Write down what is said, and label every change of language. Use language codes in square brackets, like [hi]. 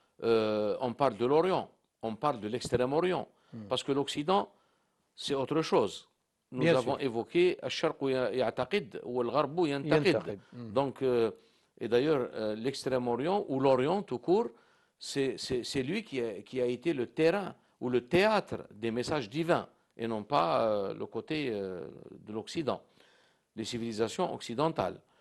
[fr] on parle de l'Orient, on parle de l'Extrême-Orient, parce que l'Occident, c'est autre chose. Nous Bien avons sûr. évoqué [ar] الشرق يعتقد والغرب ينتقد. ينتقد. [fr] Donc, et d'ailleurs, l'Extrême-Orient ou l'Orient tout court, c'est lui qui a été le terrain ou le théâtre des messages divins et non pas le côté de l'Occident, les civilisations occidentales.